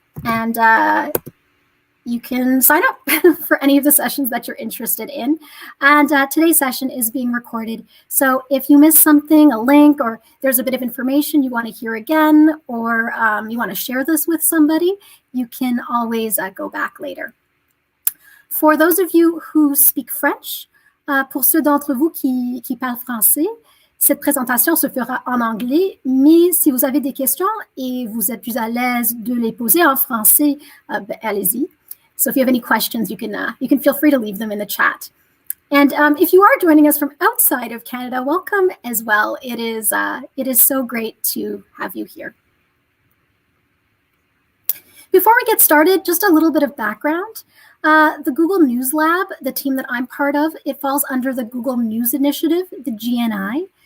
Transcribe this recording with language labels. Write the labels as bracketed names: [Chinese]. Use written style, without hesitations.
[English] And you can sign up for any of the sessions that you're interested in. And today's session is being recorded. So if you missed something, a link, or there's a bit of information you want to hear again, or you want to share this with somebody, you can always go back later. For those of you who speak French, [French] pour ceux d'entre vous qui parlent français, cette présentation se fera en anglais, mais si vous avez des questions et vous êtes plus à l'aise de les poser en français, allez-y. [English] So if you have any questions, you can feel free to leave them in the chat. And if you are joining us from outside of Canada, welcome as well. It is so great to have you here. Before we get started, just a little bit of background. The Google News Lab, the team that I'm part of, it falls under the Google News Initiative, the GNI.